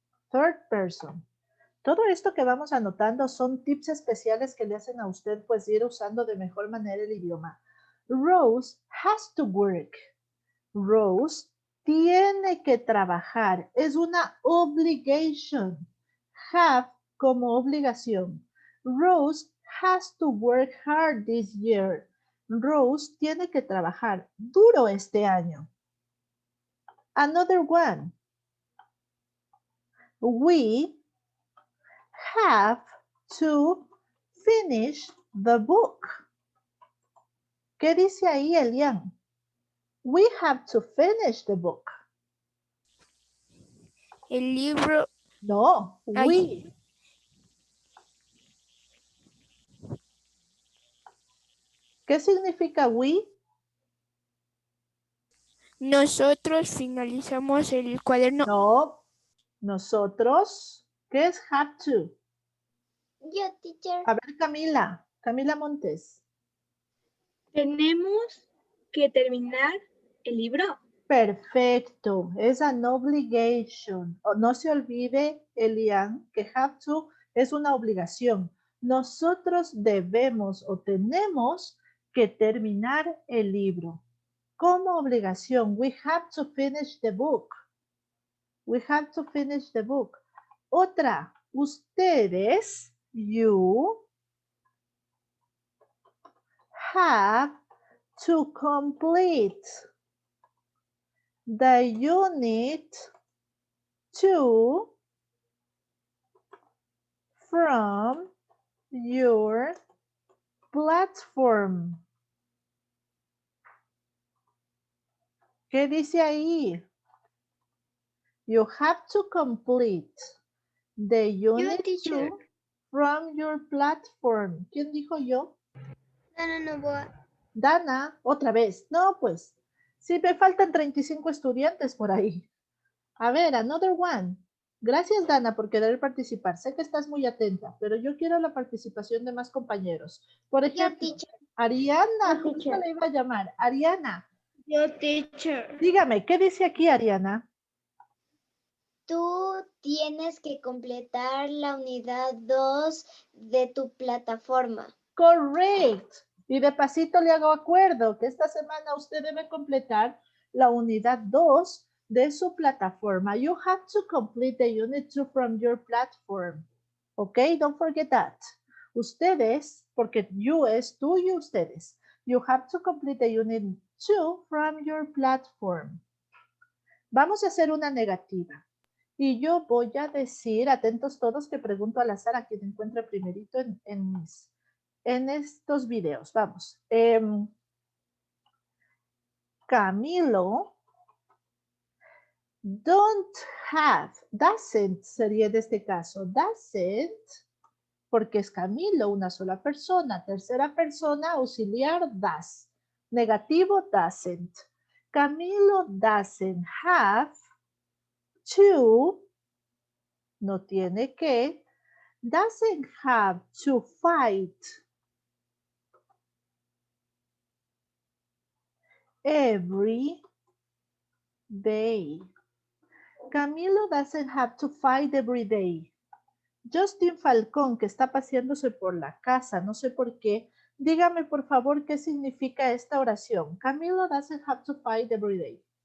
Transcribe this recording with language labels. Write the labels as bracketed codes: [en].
[en] Third person. [es] Todo esto que vamos anotando son tips especiales que le hacen a usted pues ir usando de mejor manera el idioma. [en] Rose has to work. [es] Rose tiene que trabajar. Es una obligation. Have como obligación. [en] Rose has to work hard this year. [es] Rose tiene que trabajar duro este año. [en] Another one. We have to finish the book. [es] ¿Qué dice ahí, Elian? [en] We have to finish the book. [es] El libro. No, Ay. [en] we. [es] ¿Qué significa we? Nosotros finalizamos el cuaderno. No, nosotros. ¿Qué es have to? Yo, teacher. A ver, Camila Montes. Tenemos que terminar el libro. Perfecto, es [en] an obligation. [es] No se olvide, Elian, que have to es una obligación. Nosotros debemos o tenemos que terminar el libro. Como obligación, [en] we have to finish the book. We have to finish the book. [es] Otra, ustedes, [en] you, have to complete the unit 2 from your platform. [es] ¿Qué dice ahí? [en] You have to complete the unit 2 from your platform. [es] ¿Quién dijo yo? Dana Novoa. Dana, otra vez. No, pues, sí me faltan 35 estudiantes por ahí. A ver, [en] another one. [es] Gracias, Dana, por querer participar. Sé que estás muy atenta, pero yo quiero la participación de más compañeros. Por ejemplo, [en] teacher. [es] Ariana, Yo, justo [en] teacher. [es] le iba a llamar. Ariana, Yo, teacher. dígame, ¿qué dice aquí, Ariana? Tú tienes que completar la unidad 2 de tu plataforma. [en] Correct. [es] Y de pasito le hago acuerdo que esta semana usted debe completar la unidad 2 de su plataforma. [en] You have to complete the unit 2 from your platform. Okay, don't forget that. [es] Ustedes, porque you es tú y ustedes. [en] You have to complete the unit 2 from your platform. [es] Vamos a hacer una negativa. Y yo voy a decir, atentos todos, que pregunto al azar a quien encuentre primerito en estos videos. Vamos. Camilo [en] don't have, doesn't [es] sería en este caso. Doesn't, porque es Camilo, una sola persona. Tercera persona, auxiliar, does. Negativo, doesn't. [en] Camilo doesn't have to, [es] no tiene que, [en] doesn't have to fight every day. Camilo doesn't have to fight every day. [es] Justin Falcón, que está paseándose por la casa, no sé por qué, dígame por favor qué significa esta oración. [en] Camilo doesn't have to fight every day.